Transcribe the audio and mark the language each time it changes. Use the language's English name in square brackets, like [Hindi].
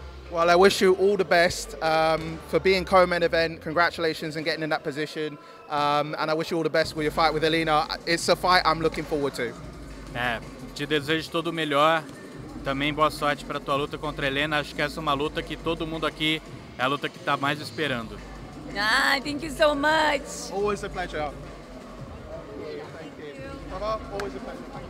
[English] Well, I wish you all the best for being co-main event. Congratulations on getting in that position. And I wish you all the best with your fight with Alaena. It's a fight I'm looking forward to. [Portuguese] Te desejo todo o melhor. Também boa sorte para tua luta contra a Alaena. Acho que essa é uma luta que todo mundo aqui é a luta que está mais esperando. [English] Ah, thank you so much. Always a pleasure. Thank you. Always a pleasure.